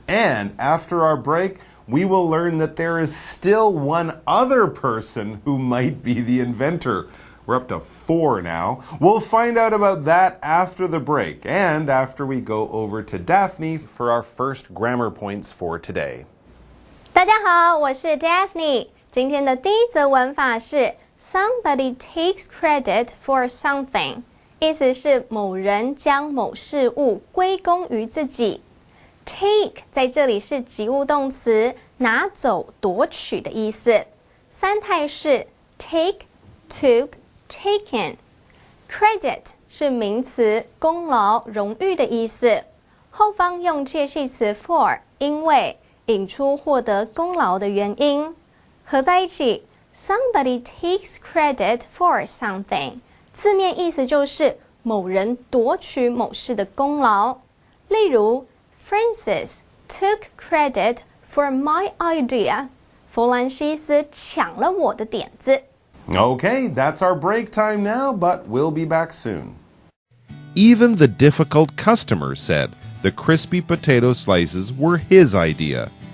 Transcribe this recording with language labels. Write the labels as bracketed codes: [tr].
[en] And after our break, we will learn that there is still one other person who might be the inventor. We're up to 4 now. We'll find out about that after the break and after we go over to Daphne for our first grammar points for today. [zh] 大家好，我是 Daphne。今天的第一则文法是 [en] Somebody takes credit for something， [zh] 意思是某人将某事物归功于自己。 Take 在这里是及物动词，拿走、夺取的意思。三态是 take, took, taken。 Credit 是名词，功劳、荣誉的意思。后方用介系词 for， 因为引出获得功劳的原因，合在一起 [en] Somebody takes credit for something [zh] 字面意思就是某人夺取某事的功劳。例如 [en] Francis took credit for my idea [zh] 弗兰西斯抢了我的点子。 [en] Okay, that's our break time now, but we'll be back soon. Even the difficult customer said the crispy potato slices were his idea.